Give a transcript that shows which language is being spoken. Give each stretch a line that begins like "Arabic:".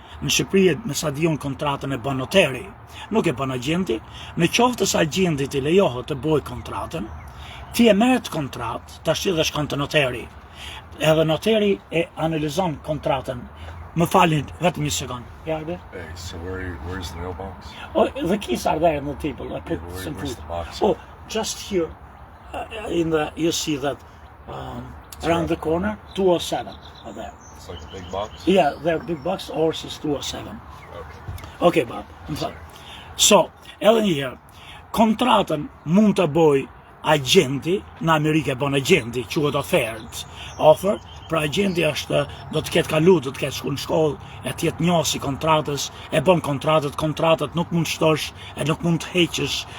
Albanian: Në Shqipëri, me sa di unë, kontratën e bën noteri, nuk e bën agenti. Në qoftë se agentit i lejohet të bëjë kontratën, ti e merr të kontratë, tash dhe shkon te noteri. Edhe noteri e analizon kontratën. Më falni vetëm një sekond.
English: Yeah, Hey, so where's the mailbox? Oh, the keys are there on the table. I put some Where's food. the box? Oh, just here. You see that around the corner, 207 are there. It's like a big box? Yeah, they're big box, ours is 207. Okay. Okay, Bob.
Albanian: So, edhe një herë, kontratën mund të bëj agenti, në Amerikë e bën agenti, quhet offer, pra agenti është, do të ketë kalu, do të ketë shku në shkollë, e të jetë njohës i kontratës, e bën kontratët nuk mund shtosh, e nuk mund të heqësh